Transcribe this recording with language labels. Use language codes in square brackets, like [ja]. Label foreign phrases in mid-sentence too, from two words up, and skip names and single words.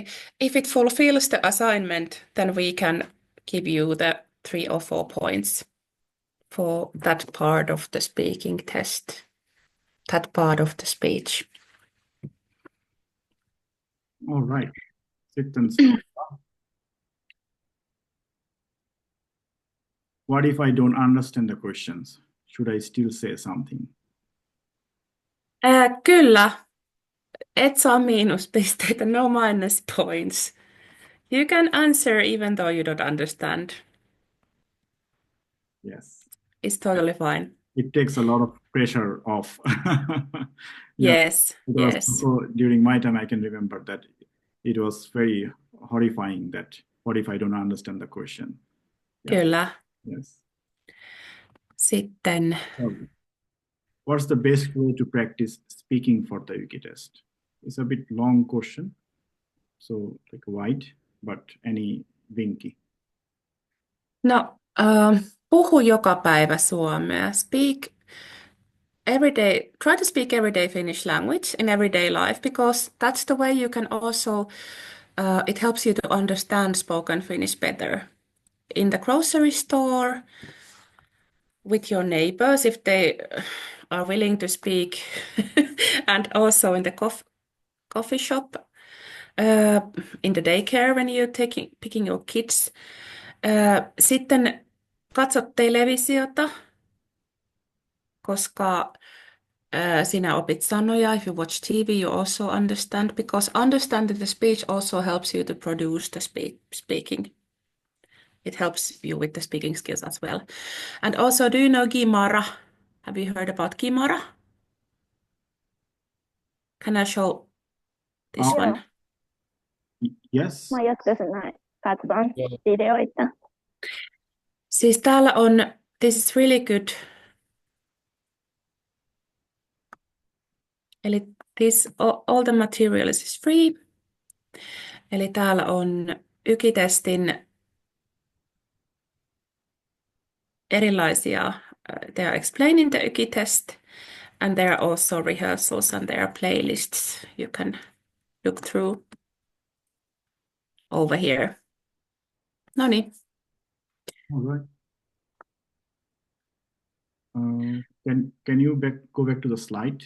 [en] If it fulfills the assignment, then we can give you the 3 or 4 points for that part of the speaking test, that part of the speech. All right. Sitten stop. What if I don't understand the questions? Should I still say something? [fi] Kyllä. Et saa miinuspisteitä, [en] no minus points. You can answer even though you don't understand. Yes. It's totally fine. It takes a lot of pressure off. Yes. During my time, I can remember that it was very horrifying that what if I don't understand the question? Yeah. [fi] Kyllä. [en] Yes. [fi] Sitten. [en] What's the best way to practice speaking for the YKI test? It's a bit long question, so like wide, but any vinkki? [fi] No, puhu joka päivä suomea. [en] Speak every day. Try to speak everyday Finnish language in everyday life, because that's the way you can also, it helps you to understand spoken Finnish better. In the grocery store, with your neighbors, if they are willing to speak, and also in the coffee shop, in the daycare when you're picking your kids. [fi] Sitten katsot televisiota, koska sinä opit sanoja. [en] If you watch TV, you also understand, because understanding the speech also helps you to produce the speaking. It helps you with the speaking skills as well. And also, do you know Gimara? Have you heard about Gimara? Can I show this one? Yes. [fi] Mä jaksoisin näin. Katsotaan videoita. Siis täällä on, [en] this is really good. Eli all the material is free. [fi] Eli täällä on YKI-testin erilaisia, [en] they are explaining the YKI test, and there are also rehearsals and there are playlists you can look through over here. [fi] No niin. [en] All right. Can you go back to the slide?